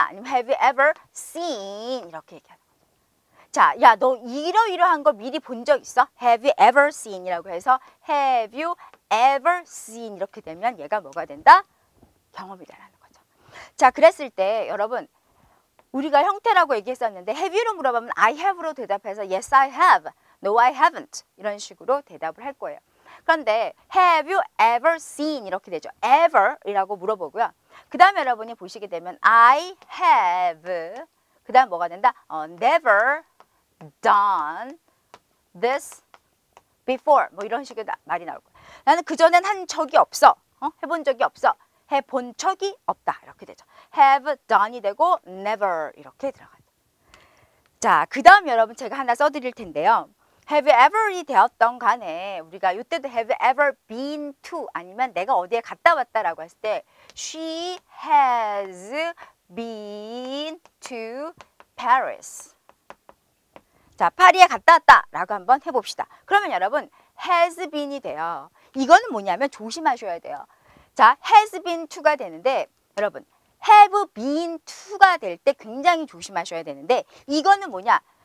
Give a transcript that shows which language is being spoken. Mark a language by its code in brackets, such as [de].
[ko] 아니면 [en] have you ever seen? [ko] 이렇게 얘기하는 거죠. 자, 야, 너 이러이러한 거 미리 본 적 있어? [en] have you ever seen? [ko] 이라고 해서 [en] have you ever seen? [ko] 이렇게 되면 얘가 뭐가 된다? 경험이다라는 거죠. 자, 그랬을 때 여러분 우리가 형태라고 얘기했었는데 [en] have you [ko] 로 물어보면 [en] I have [ko] 로 대답해서 [en] yes I have, no I haven't [ko] 이런 식으로 대답을 할 거예요. 그런데 [en] have you ever seen [ko] 이렇게 되죠. ever 이라고 물어보고요. 그 다음에 여러분이 보시게 되면 [en] I have [ko] 그 다음 뭐가 된다? [en] never done this before [ko] 뭐 이런 식의 말이 나올 거예요. 나는 그전엔 한 적이 없어. 해본 적이 없어. 해본 적이 없다. 이렇게 되죠. [en] have done [ko] 이 되고 never 이렇게 들어가죠. 자, 그 다음 여러분 제가 하나 써드릴 텐데요. [en] have you ever [ko] 이 되었던 간에 우리가 이때도 [en] have you ever been to [ko] 아니면 내가 어디에 갔다 왔다라고 했을 때 [en] she has been to Paris. [ko] 자, 파리에 갔다 왔다라고 한번 해봅시다. 그러면 여러분 [en] has been [ko] 이 돼요. 이거는 뭐냐면 조심하셔야 돼요. 자, [en] has been to [ko] 가 되는데 여러분 [en] have been to [ko] 가 될 때 굉장히 조심하셔야 되는데 이거는 뭐냐?